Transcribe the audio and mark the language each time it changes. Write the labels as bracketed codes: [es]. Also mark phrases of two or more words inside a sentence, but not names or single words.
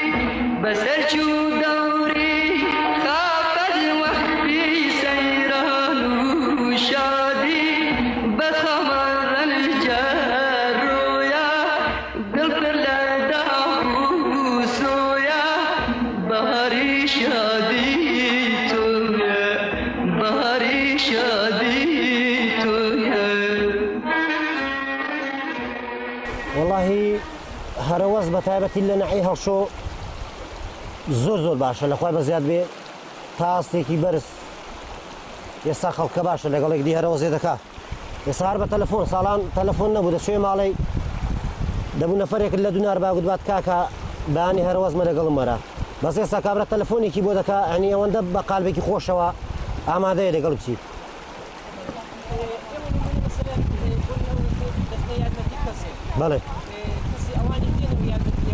[ku] بسر چو دوری خافت وحبی سیران و شادی بخمر الجرویا دل پر لداخو سویا بهاری شادی تویا بهاری شادی [ckb] والله هەرەوەز بە تایبەتی لە نەحی هەڵشۆ زۆر باشە لەخوای بە زیاد بێ تا ئاستێکی بەرز ئێستا خەڵکە باشە لەگەڵێک دی هەرەوەزێ دەکا ئێستا هەر بە تەلەفۆن ساڵان تەلەفۆن نەبوو دەچێ ماڵی دەبوو نەفەرێکت لە دوونار باگوت بات کاکە بەیانی هەرەوەزمە لەگەڵم وەرە بەس ئێستا کابرا تەلەفۆنێکی بۆ دەکا ئەنی ئەوەندە بە قالبێکی خۆشەوە ئامادەیە لەگەڵ بچیت بەڵێ